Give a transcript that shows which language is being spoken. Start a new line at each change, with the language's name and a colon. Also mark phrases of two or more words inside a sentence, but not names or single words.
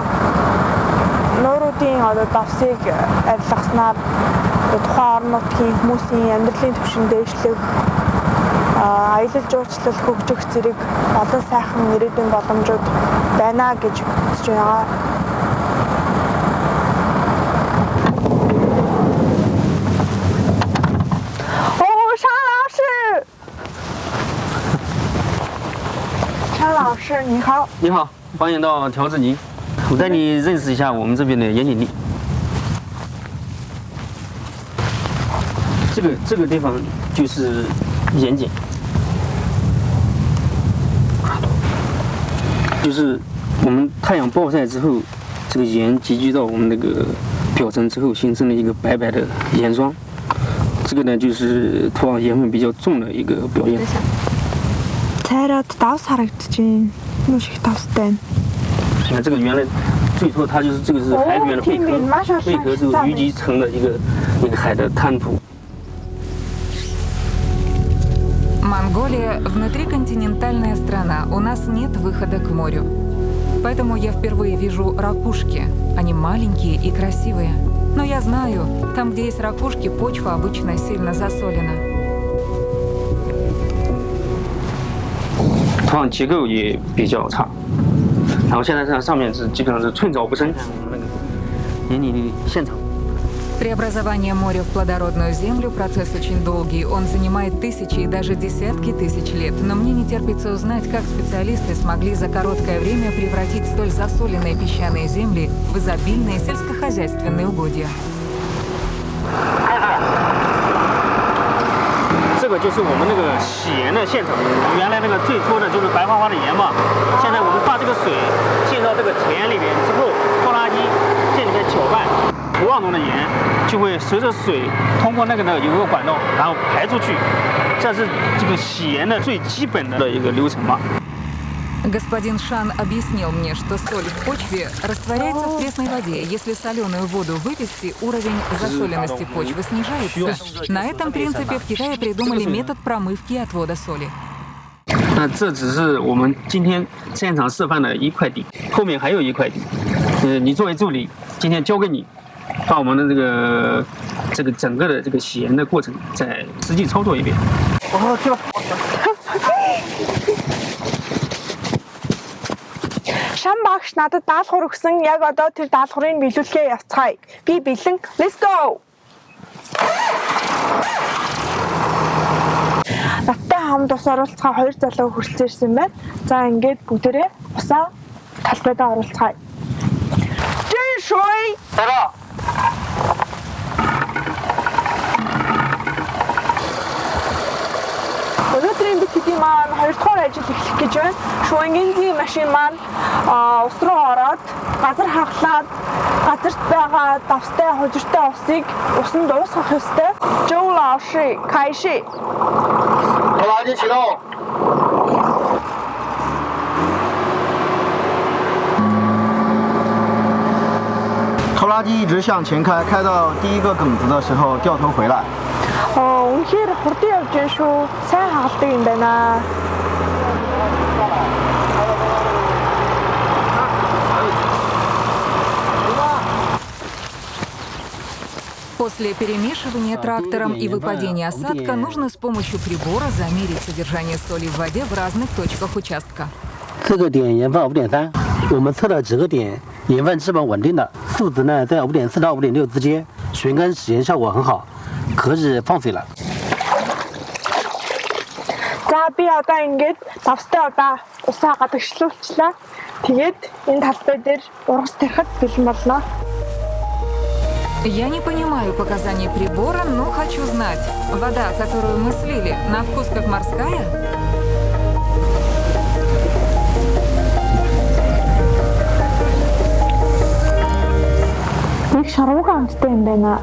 Mongolian: Нууруудын одоо давсыг арилгаснаар тухайн орон нутгийн хүмүүсийн амьдралын түвшин дээшлэх, аялал жуулчлал хөгжих зэрэг олон сайхан ирээдүйн боломжууд байна гэж үзэж байгаа.
Chinese: Шан 老师，你好。你好，欢迎到条子泥。我带你认识一下我们这边的盐碱地。这个地方就是盐碱，就是我们太阳暴晒之后，这个盐集聚到我们那个表层之后，形成了一个白白的盐霜。这个呢，就是土壤盐分比较重的一个表现。
Mongolian: цайраад давс харагдаж байна. Маш их давстай.
Chinese: 你看这个原来最初它就是这个是海里面的贝壳这个淤积层的一个海的滩涂。
Russian: Монголия – внутриконтинентальная страна, у нас нет выхода к морю. Поэтому я впервые вижу ракушки. Они маленькие и красивые. Но я знаю, там, где есть ракушки, почва обычно сильно засолена.
Chinese: 土壤结构也比较差，然后现在上面是基本上是寸草不生。那个盐碱地现场。
Russian: Преобразование моря в плодородную землю – процесс очень долгий. Он занимает тысячи и даже десятки тысяч лет. Но мне не терпится узнать, как специалисты смогли за короткое время превратить столь засоленные песчаные земли в изобильные сельскохозяйственные угодья.
Chinese: 这个就是我们那个洗盐的现场，原来那个最初的就是白花花的盐嘛。现在我们把这个水进到这个田里面之后，拖拉机这里面搅拌，5磅重的盐就会随着水通过那个有个管道，然后排出去。这是这个洗盐的最基本的一个流程嘛。
Russian: Господин Шан объяснил мне, что соль в почве растворяется в пресной воде. Если соленую воду вывести, уровень засоленности почвы снижается. На этом принципе в Китае придумали метод промывки и отвода соли.
Chinese: 那这只是我们今天现场示范的一块地，后面还有一块地。你作为助理，今天交给你，把我们的这个整个的这个洗盐的过程再实际操作一遍。哦，去吧。
Mongolian: Шам багш надад даалгавар өгсөн. Яг одоо тэр даалгаврыг биелүүлэхээ явцгаая. Би бэлэн.
English: Let's go.
Mongolian: Надтай хамт ус оруулцгаа 2 залуу хүрэлцээрсэн байна. За ингээд бүгдээрээ усаа талбайдаа оруулцгаая. Жишүй. Тараа. Өнөөдрийн бид хэдийн маань 2 дугаар ажил эхлэх гэж байна. Шуангийн машин маань ус руу ороод газар хаглаад газарт байгаа давстай хожиртой усыг усанд уусгах ёстой.
Chinese: 周老师，开始. 拖拉机启动。拖拉机一直向前开，开到第一个梗子的时候掉头回来。
Mongolian: Үнэхээр хурдан явж байна шүү. Сайн хаалдаг юм байна.
Russian: После перемешивания трактором и выпадения осадка нужно с помощью прибора замерить содержание соли в воде в разных точках участка.
Chinese: 这个点盐分5.3，我们测了几个点，盐分基本稳定的，数值呢在5.4到5.6之间，旋干洗盐效果很好，可以放水了。
Mongolian: За би одоо ингээд давстай удаа усаа гадагшлуулчлаа. Тэгээд энэ талбай дээр ургас тарихад бэлэн болно.
Russian: Я не понимаю показаний прибора, но хочу знать. Вода, которую мы слили, на вкус как морская?
Mongolian: Нэг шаруухан амттай юм байна.